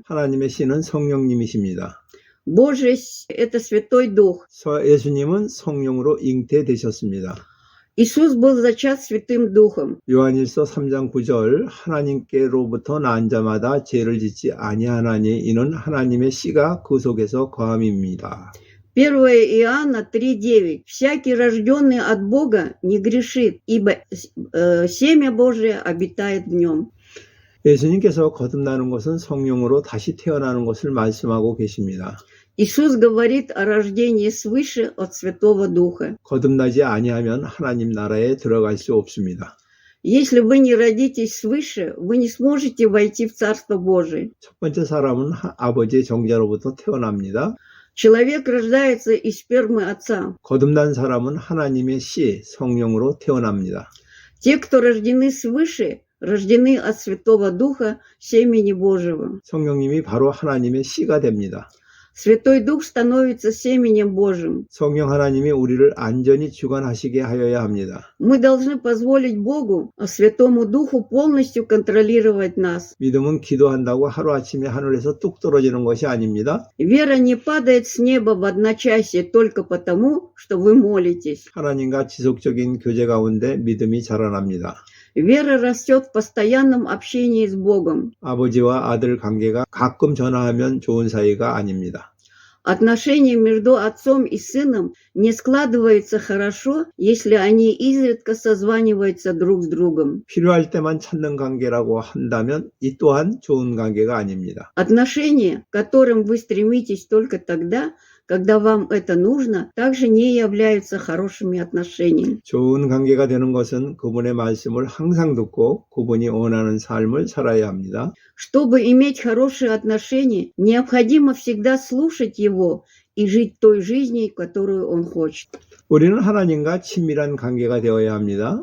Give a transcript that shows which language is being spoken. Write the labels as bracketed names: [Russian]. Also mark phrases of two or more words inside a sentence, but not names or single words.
[Korean] 하나님의 씨는 성령님이십니다. [Russian] Божие – это Святой Дух. [Korean] 예수님은 성령으로 잉태되셨습니다. [Russian] Иисус был зачат Святым Духом. [Korean] 요한일서 3장 9절 하나님께로부터 난 자마다 죄를 짓지 아니하나니 이는 하나님의 씨가 그 속에서 거함입니다. [Russian] 1 Иоанна 3:9. Всякий, рожденный от Бога, не грешит, ибо семя Божие обитает в нем. [Korean] 예수님께서 거듭나는 것은 성령으로 다시 태어나는 것을 말씀하고 계십니다. [Russian] Иисус говорит о рождении свыше от Святого Духа. [Korean] 거듭나지 아니하면 하나님 나라에 들어갈 수 없습니다. [Russian] Если вы не родитесь свыше, вы не сможете войти в Царство Божие. [Korean] 첫 번째 사람은 아버지의 정자로부터 태어납니다. [Russian] Человек рождается из спермы Отца. [Korean] 거듭난 사람은 하나님의 씨, 성령으로 태어납니다. [Russian] Те, кто рождены свыше, рождены от Святого Духа, семени Божьего. [Korean] 성령님이 바로 하나님의 씨가 됩니다. [Russian] Святой Дух становится семенем Божьим. [Korean] 성령 하나님이 우리를 안전히 주관하시게 하여야 합니다. [Russian] Мы должны позволить Богу, Святому Духу, полностью контролировать нас. [Korean] 믿음은 기도한다고 하루아침에 하늘에서 뚝 떨어지는 것이 아닙니다. [Russian] Вера не падает с неба в одночасье только потому, что вы молитесь. [Korean] 하나님과 지속적인 교제 가운데 믿음이 자라납니다. [Russian] Вера растет в постоянном общении с Богом. [Korean] 아버지와 아들 관계가 가끔 전화하면 좋은 사이가 아닙니다. [Russian] Отношения между отцом и сыном не складываются хорошо, если они изредка созваниваются друг с другом. [Korean] 필요할 때만 찾는 관계라고 한다면 이 또한 좋은 관계가 아닙니다. [Russian] Отношения, к которым вы стремитесь только тогда, когда вам это нужно, также не являются хорошими отношениями. [Korean] 좋은 관계가 되는 것은 그분의 말씀을 항상 듣고 그분이 원하는 삶을 살아야 합니다. [Russian] Чтобы иметь хорошие отношения, необходимо всегда слушать его и жить той жизнью, которую он хочет. [Korean] 우리는 하나님과 친밀한 관계가 되어야 합니다.